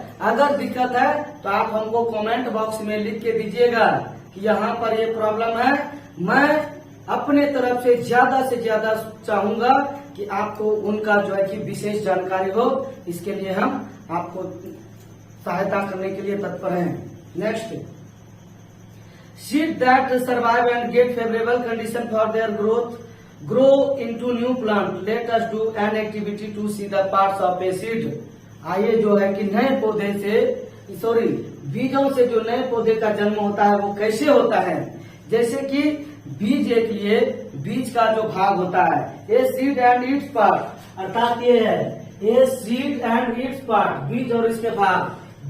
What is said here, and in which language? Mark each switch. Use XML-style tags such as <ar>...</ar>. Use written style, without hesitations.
<hi>अगर दिक्कत है तो आप हमको कमेंट बॉक्स में लिख के दीजिएगा कि यहाँ पर ये प्रॉब्लम है। मैं अपने तरफ से ज्यादा चाहूंगा कि आपको उनका जो है कि विशेष जानकारी हो, इसके लिए हम आपको सहायता करने के लिए तत्पर हैं।</hi> <en>Next, seed that survive and get favorable condition for their growth grow into new plant। Let us do an activity to see the parts of a seed।</en> <hi>आइए जो है कि नए पौधे से, सॉरी बीजों से जो नए पौधे का जन्म होता है वो कैसे होता है। जैसे कि बीज एक लिए बीज का जो भाग होता है,</hi> <en>a seed and its part,</en> <hi>अर्थात ये है a seed and it's part, बीज और इसके भाग।</hi>